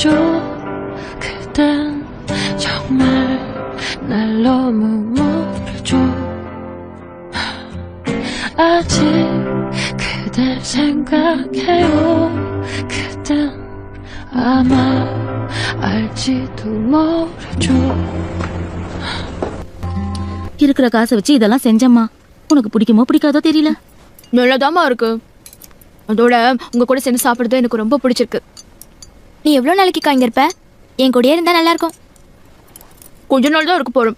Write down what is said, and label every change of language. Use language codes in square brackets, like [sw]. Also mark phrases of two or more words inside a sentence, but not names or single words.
[ko] 그댄 정말 날 너무 모르죠. 아직 그댈 생각해요. 그댄 아마 알지도 모르죠. [ta] இருக்கிற காசை வச்சு இதெல்லாம் செஞ்சம்மா. உனக்கு பிடிக்குமோ பிடிக்காதோ தெரியல. நல்லதாமா இருக்கு. அதோட உங்க கூட சேர்ந்து சாப்பிடுறது எனக்கு ரொம்ப பிடிச்சிருக்கு. நீ எவ்வளவு நாளைக்கு இங்க இருப்ப? என் கூடயே இருந்தா நல்லா இருக்கும். கொஞ்ச நாள் தான் இருக்க போறோம்.